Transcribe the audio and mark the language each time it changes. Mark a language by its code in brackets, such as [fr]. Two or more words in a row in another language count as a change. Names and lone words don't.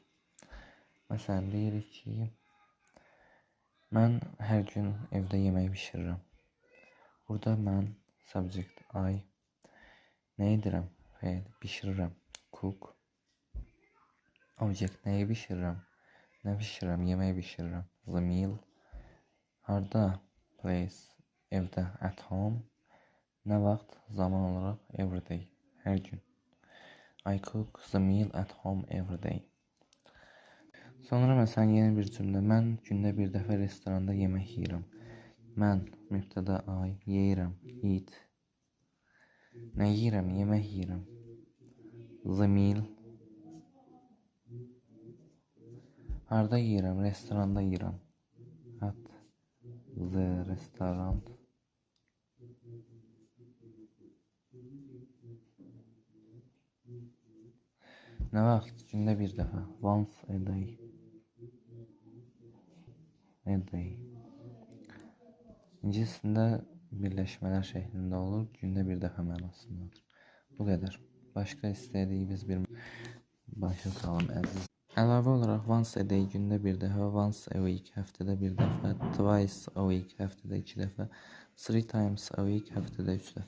[az] Məsələn, deyirik ki, mən hər gün evdə yemək bişirirəm. Burada mən subject, I, nə edirəm? Fail, bişirirəm, cook. Object, nəyi bişirirəm? Nə bişirirəm? Yemək bişirirəm, [en] the meal. Harda? Place, evdə, at home. [az] Nə vaxt? Zaman olaraq [en] every day, [az] hər gün. [en] I cook the meal at home every day. [az] Sonra məsələn yeni bir cümlə. Mən gündə bir dəfə restoranda yemək yeyirəm. Mən mübtəda I, yeyirəm, eat. Nə yeyirəm? Yemək yeyirəm. [en] The meal. [az] Harda yeyirəm? Restoranda yeyirəm. [en] At the restaurant. [az] Nə vaxt? Gündə bir dəfə. [en] Once a day. A day. [az] İngiliscəsində birləşmələr şəklində olur. Gündə bir dəfə mənasındadır. Bu qədər. Başqa istədiyiniz bir başa salın əziz. Əlavə olaraq [en] once a day [az] gündə bir dəfə, [en] once a week [az] həftədə bir dəfə, [en] twice a week [az] həftədə 2 dəfə, [en] 3 times a week [az] həftədə 3 dəfə.